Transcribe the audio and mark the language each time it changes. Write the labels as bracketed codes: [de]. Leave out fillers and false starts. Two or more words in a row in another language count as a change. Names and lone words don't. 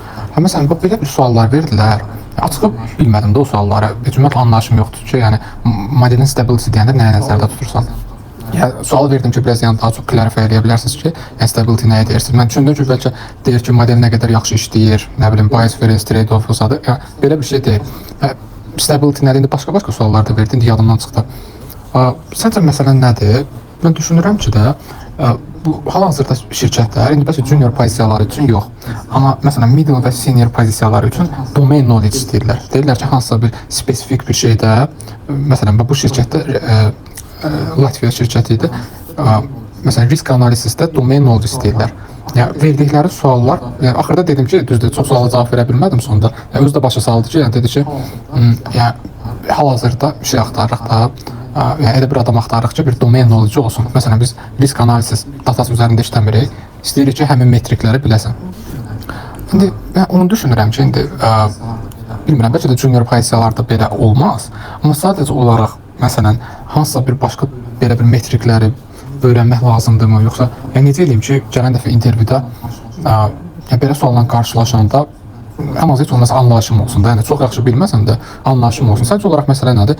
[az] Məsələn, belə bir suallar verdilər. Açığı bilmədim də o sualları. Ümumiyyətlə anlayışım yoxdur ki, yəni modelin stability deyəndə nəyə nəzərdə tutursan? Yəni, sual verdim ki, biraz daha çox clarify edə bilərsiniz ki, stability nəyə deyirsiniz? Mən düşündüm ki, bəlkə deyir ki, model nə qədər yaxşı işləyir, nə bilim, [en] bias variance trade-off [az] olsadır. Yəni, belə bir şey deyil. Stability nədir? İndi başqa suallar da verdi, indi yadımdan çıxdı. Səncə məsələn nədir? Mən düşünürəm ki də, bu hal-hazırda şirkətlər, indi bəs junior pozisiyaları üçün yox, amma məsələn middle və senior pozisiyaları üçün [en] domain knowledge [az] istəyirlər. Deyirlər ki, hansısa bir spesifik bir şeydə, məsələn bu şirkətdə Latviya şirkəti idi, məsələn risk analizisdə [en] domain knowledge [az] istəyirlər. Yəni verdikləri suallar, yəni axırda dedim ki, düzdür, çox suala cavab verə bilmədim sonunda. Özü də başa saldı ki, yəni dedi ki, yəni hal-hazırda bir şey axtarırıq da, yəni elə bir adam axtarırıq ki, bir [en] domain knowledge [az] olsun. Məsələn, biz risk analiz datası üzərində işləmirik, istəyirik ki, həmin metrikləri biləsən. İndi mən onu düşünürəm ki, indi bilmirəm, bəlkə də junior pozisiyalarda belə olmaz, amma sadəcə olaraq, məsələn, hansısa bir başqa belə bir metrikləri öyrənmək lazımdırmı, yoxsa necə eləyim ki, gələn dəfə intervyuda belə sualla qarşılaşanda ən az heç olmasa anlayışım olsun da, yəni çox yaxşı bilməsəm də anlayışım olsun. Sadəcə olaraq məsələ nədir?